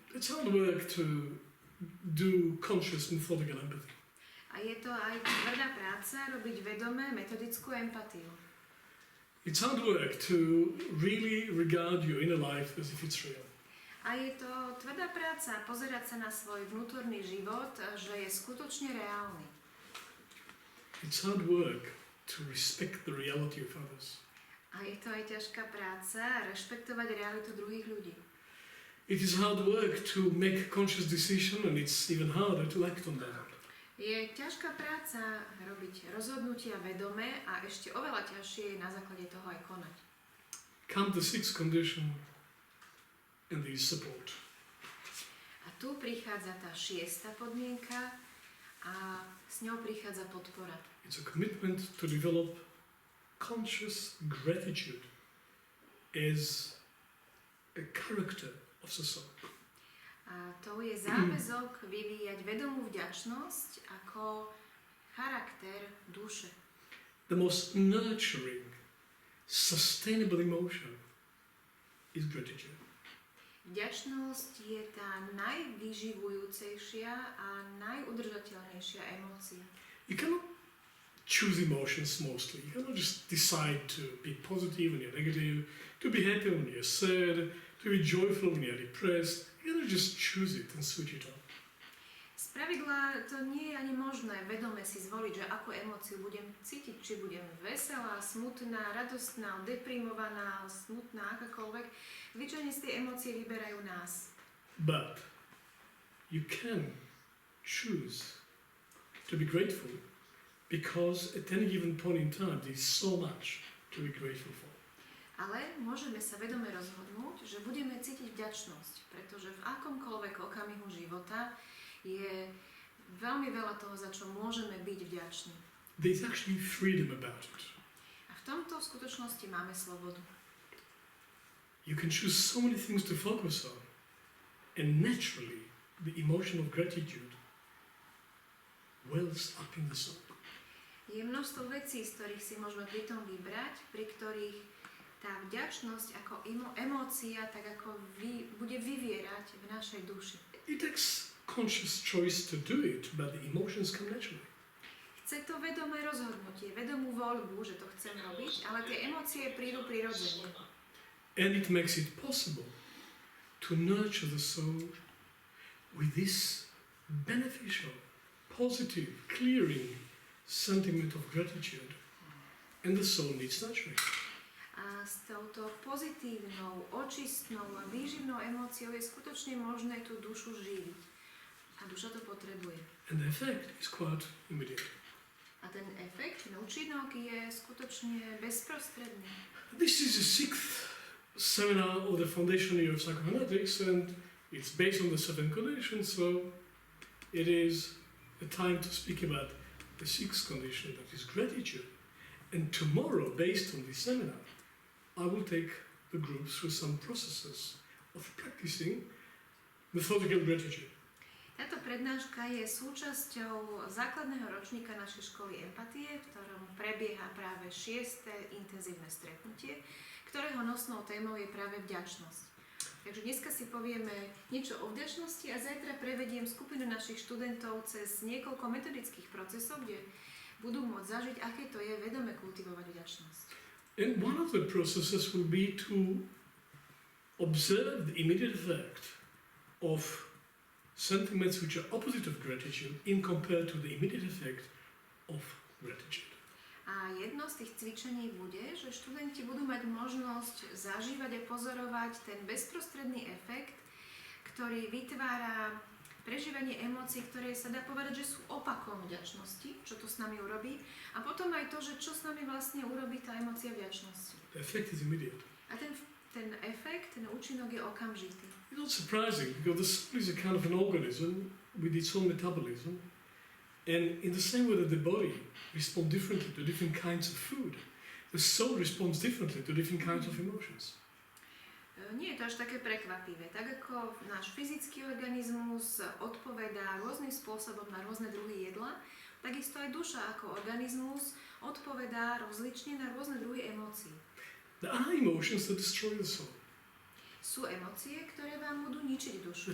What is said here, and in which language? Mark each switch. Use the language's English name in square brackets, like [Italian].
[English] It's hard work to do conscious methodical empathy. [Slovak] A je to aj tvrdá práca robiť vedomé metodickú empatiu. [English] It's hard work to really regard your inner life as if it's real. [Slovak] A je to tvrdá práca pozerať sa na svoj vnútorný život, že je skutočne reálny. [English] It's hard work to respect the reality of others. [Slovak] A je to aj ťažká práca rešpektovať realitu druhých ľudí. [English] It is hard work to make conscious decision, and it's even harder to act on them. [Slovak] Je ťažká práca robiť rozhodnutia vedomé a ešte oveľa ťažšie je na základe toho aj konať. [English] Come the sixth condition, and there is support. [Slovak] A tu prichádza tá 6. podmienka a s ňou prichádza podpora. [English] It's a commitment to develop conscious gratitude as a character of the soul. [Slovak] A to je záväzok vyvíjať vedomú vďačnosť ako charakter duše. [English] The most nurturing, sustainable emotion is gratitude. [Slovak] Vďačnosť je tá najvyživujúcejšia a najudržateľnejšia emócia. [English] You cannot choose emotions mostly. You cannot just decide to be positive when you're negative, to be happy when you're sad, to be joyful when you're depressed. You cannot just choose it and switch it on. [Slovak] Spravidla to nie je ani možné vedome si zvoliť, že akú emóciu budem cítiť, či budem veselá, smutná, radostná, deprimovaná, smutná, akákoľvek. Zvyčajne si tie emócie vyberajú nás. [English] But you can choose to be grateful because at any given point in time there is so much to be grateful for. [Slovak] Ale môžeme sa vedome rozhodnúť, že budeme cítiť vďačnosť, pretože v akomkoľvek okamihu života je veľmi veľa toho, za čo môžeme byť byť vďačný. [English] There's actually freedom about it. [Slovak] A v tomto v skutočnosti máme slobodu. [English] You can choose so many things to focus on, and naturally the emotion of gratitude wells up in the soul. [Slovak] Je množstvo vecí, z ktorých si môžeme pritom vybrať, pri ktorých tá vďačnosť ako emócia tak ako bude vyvierať v našej duši. [English] It takes conscious choice to do it, but the emotions come naturally. [Slovak] Chce to vedomé rozhodnutie, vedomú voľbu, že to chcem robiť, ale tie emócie prídu prirodzene. [English] And it makes it possible to nurture the soul with this beneficial, positive, clearing sentiment of gratitude. And the soul needs nurturing. [Slovak] A s touto pozitívnou, očistnou a výživnou emóciou je skutočne možné tú dušu živiť. A duša to potrebuje. [English] And the effect is quite immediate. [Slovak] A ten efekt, ten účinok je skutočne bezprostredný. [English] This is the sixth seminar of the foundation year of psychoanalytics, and it's based on the 7 conditions, so it is a time to speak about the sixth condition, that is gratitude. And tomorrow, based on this seminar, I will take the group through some processes of practicing methodical gratitude. [Slovak] Táto prednáška je súčasťou základného ročníka našej školy empatie, v ktorom prebieha práve 6. intenzívne stretnutie, ktorého nosnou témou je práve vďačnosť. Takže dneska si povieme niečo o vďačnosti a zajtra prevediem skupinu našich študentov cez niekoľko metodických procesov, kde budú môcť zažiť, aké to je vedome kultivovať vďačnosť. [English] And one of the processes will be to observe the immediate effect of sentiments which are opposite of gratitude in compared to the immediate effect of gratitude. [Slovak] A jedno z tých cvičení bude, že študenti budú mať možnosť zažívať a pozorovať ten bezprostredný efekt, ktorý vytvára prežívanie emócií, ktoré sa dá povedať, že sú opakom vďačnosti, čo to s nami urobí, a potom aj to, že čo s nami vlastne urobí tá emócia vďačnosti. [English] The effect is immediate. [Slovak] A ten efekt, ten účinok je okamžitý. [English] It's not surprising, because the soul is a kind of an organism with its own metabolism, and in the same way that the body responds differently to different kinds of food, the soul responds differently to different kinds of emotions. [Slovak] Nie je to až také prekvapivé. Tak ako náš fyzický organizmus odpovedá rôznym spôsobom na rôzne druhy jedla, takisto aj duša ako organizmus odpovedá rozlične na rôzne druhy emócií. [English] There are emotions that destroy the soul. [Slovak] Sú emócie, ktoré vám budú ničiť dušu.